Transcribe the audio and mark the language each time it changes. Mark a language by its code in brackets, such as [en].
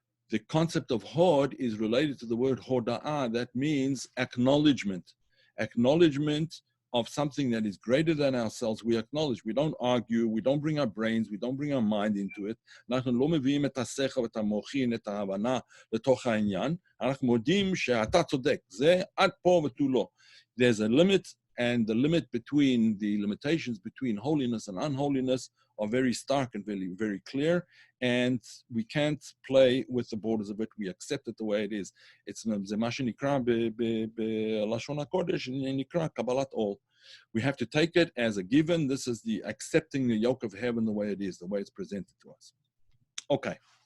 [en] The concept of hod is related to the word hoda'ah, that means acknowledgement. Acknowledgement of something that is greater than ourselves. We acknowledge, we don't argue, we don't bring our brains, we don't bring our mind into it. [he] אנחנו לא מביאים את השכל ואת המוחין, את ההבנה לתוך העניין. אנחנו מודים שאתה צודק. זה עד פה ותו לא. [en] There's a limit, and the limit between, the limitations between holiness and unholiness are very stark and very, very clear, and we can't play with the borders of it. We accept it the way it is. [he] זה מה שנקרא בלשון הקודש, נקרא קבלת עול. [en] We have to take it as a given. This is the accepting the yoke of heaven the way it is, the way it's presented to us. Okay.